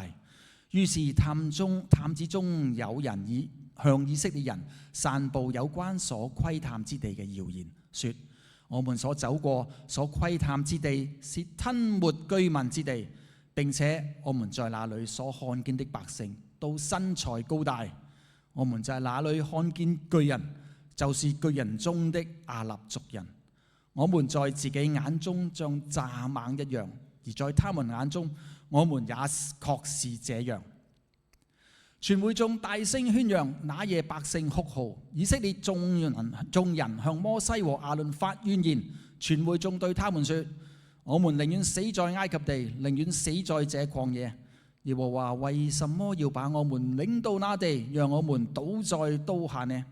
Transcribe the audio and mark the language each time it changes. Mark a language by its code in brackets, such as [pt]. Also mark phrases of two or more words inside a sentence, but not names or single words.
[zh] 於是探子中有人向以色列人散布有關所窺探之地嘅謠言，說：我們所走過、所窺探之地是吞沒居民之地，並且我們在那裏所看見的百姓都身材高大。我們在那裏看見巨人，就是巨人中的亞衲族人。我們在自己眼中像蚱蜢一樣，而在他們眼中，我們也確是這樣。全會眾大聲喧嚷，那夜百姓哭號。以色列眾人向摩西和亞倫發怨言。全會眾對他們說：我們寧願死在埃及地，寧願死在這曠野。耶和華為什麼要把我們領到那地，讓我們倒在刀下呢？